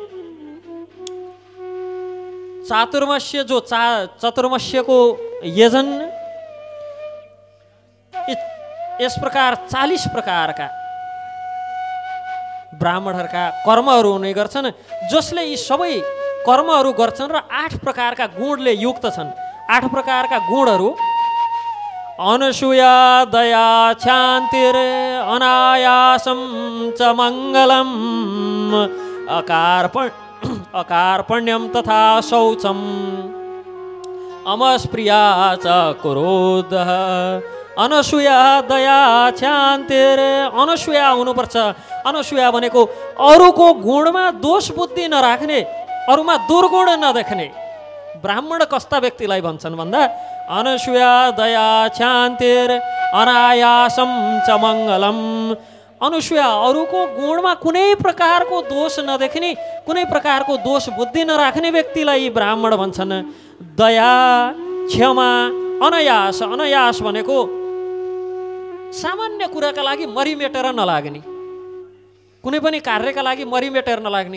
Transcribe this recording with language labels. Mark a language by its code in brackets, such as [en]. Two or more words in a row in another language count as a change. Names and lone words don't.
[ne] चातुर्मास्य जो चतुर्मास्यको यजन, यस प्रकार 40 प्रकारका ब्राह्मणहरूका कर्महरू हुने गर्छन्, जसले यी सबै कर्महरू गर्छन् र 8 प्रकारका गुणले युक्त छन्। 8 प्रकारका गुणहरू [sa] अनसूया, दया, शान्तिर, अनायासम च मङ्गलम, अकार्पण्यम तथा शौचम, अमस्प्रिया च क्रोधः। अनसूया, दया, शान्तिर, [ne] अनसूया हुनुपर्छ। अनसूया भनेको अरूको गुणमा दोष बुद्धि नराख्ने, अरूमा दुर्गुण नदेख्ने। ब्राह्मण कस्ता व्यक्तिलाई भन्छन् भन्दा [sa] अनसूया, दया, शान्तिर, अनायासम च मङ्गलम। [ne] अनसूया अरूको गुणमा कुनै प्रकारको दोष नदेख्ने, कुनै प्रकारको दोष बुद्धि नराख्ने व्यक्तिलाई ब्राह्मण भन्छन्। दया, क्षमा, अनायास। अनायास भनेको सामान्य कुराका लागि मरिमेटेर नलाग्ने, कुनै पनि कार्यका लागि मरिमेटेर नलाग्ने।